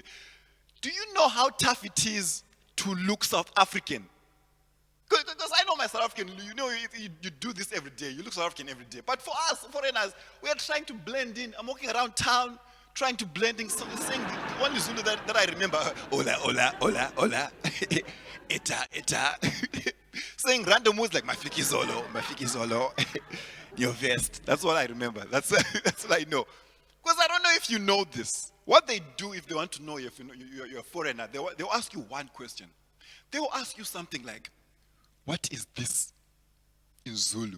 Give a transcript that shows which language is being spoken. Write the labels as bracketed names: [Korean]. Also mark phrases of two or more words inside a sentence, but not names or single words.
[English] Do you know how tough it is to look South African? Because I know my South African, you do this every day. You look South African every day. But for us, foreigners, we are trying to blend in. I'm walking around town, trying to blend in, saying the only Zulu that I remember, hola, hola, hola, hola, eta, eta. Saying random words like [Zulu] mafiki zolo, [English] your vest. That's what I remember. That's what I know. Because I don't know if you know this. What they do if they want to know if you're a foreigner, they'll ask you one question. They will ask you something like, what is this in Zulu?